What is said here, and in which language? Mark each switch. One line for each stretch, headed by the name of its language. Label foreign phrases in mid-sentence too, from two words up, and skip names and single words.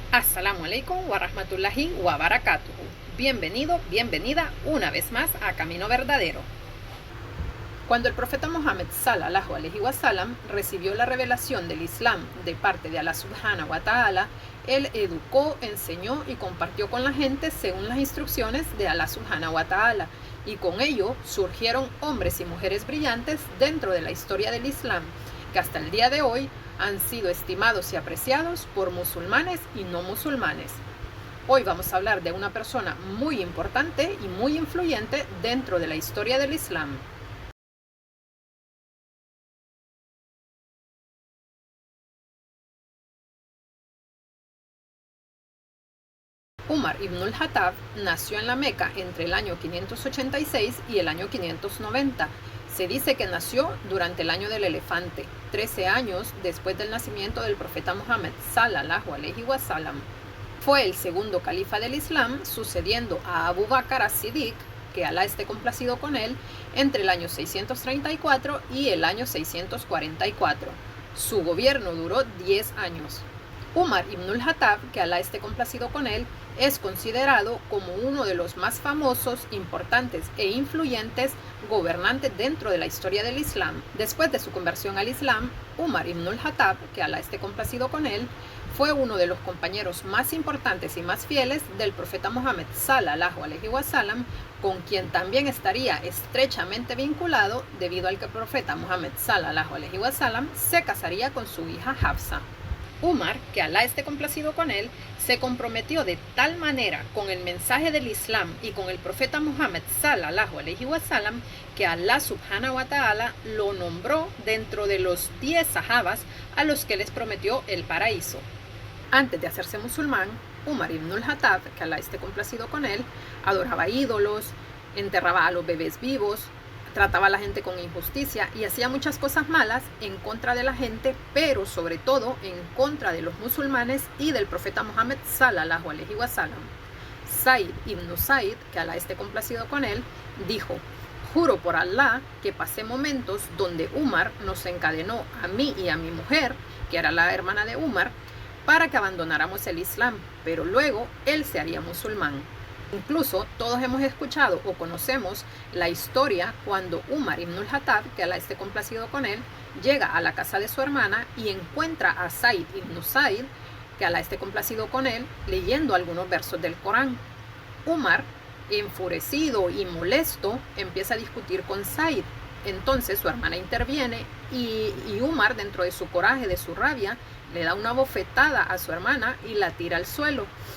Arabic: السلام عليكم ورحمة الله وبركاته.
Spanish: Bienvenido, bienvenida una vez más a Camino Verdadero. Cuando el profeta Muhammad
Arabic: صلى الله عليه وسلم
Spanish: recibió la revelación del Islam de parte de Allah
Arabic: سبحانه وتعالى,
Spanish: él educó, enseñó y compartió con la gente según las instrucciones de Allah
Arabic: سبحانه وتعالى,
Spanish: y con ello surgieron hombres y mujeres brillantes dentro de la historia del Islam, que hasta el día de hoy han sido estimados y apreciados por musulmanes y no musulmanes. Hoy vamos a hablar de una persona muy importante y muy influyente dentro de la historia del Islam. Umar ibn al-Khattab nació en la Meca entre el año 586 y el año 590. Se dice que nació durante el año del elefante, 13 años después del nacimiento del profeta Muhammad
Arabic: صلى الله عليه وسلم.
Spanish: Fue el segundo califa del Islam, sucediendo a Abu Bakr as-Siddiq, que Alá esté complacido con él, entre el año 634 y el año 644. Su gobierno duró 10 años. Umar ibn al-Khattab, que Alá esté complacido con él, es considerado como uno de los más famosos, importantes e influyentes gobernantes dentro de la historia del Islam. Después de su conversión al Islam, Umar ibn al-Khattab, que Alá esté complacido con él, fue uno de los compañeros más importantes y más fieles del profeta Muhammad
Arabic: صلى الله عليه وسلم,
Spanish: con quien también estaría estrechamente vinculado debido al que el profeta Muhammad
Arabic: صلى الله عليه وسلم
Spanish: se casaría con su hija Hafsa. Umar, que Alá esté complacido con él, se comprometió de tal manera con el mensaje del Islam y con el profeta Muhammad
Arabic: صلى الله عليه وسلم
Spanish: que Alá
Arabic: سبحانه وتعالى
Spanish: lo nombró dentro de los 10 sahabas a los que les prometió el paraíso. Antes de hacerse musulmán, Umar ibn al-Khattab, que Alá esté complacido con él, adoraba ídolos, enterraba a los bebés vivos, trataba a la gente con injusticia y hacía muchas cosas malas en contra de la gente, pero sobre todo en contra de los musulmanes y del profeta Muhammad
Arabic: صلى الله عليه وسلم.
Spanish: Said ibn Said, que Alá esté complacido con él, dijo: juro por Alá que pasé momentos donde Umar nos encadenó a mí y a mi mujer, que era la hermana de Umar, para que abandonáramos el Islam, pero luego él se haría musulmán. Incluso todos hemos escuchado o conocemos la historia cuando Umar ibn al-Khattab, que Alá esté complacido con él, llega a la casa de su hermana y encuentra a Said ibn Said, que Alá esté complacido con él, leyendo algunos versos del Corán. Umar, enfurecido y molesto, empieza a discutir con Said. Entonces su hermana interviene y Umar, dentro de su coraje, de su rabia, le da una bofetada a su hermana y la tira al suelo.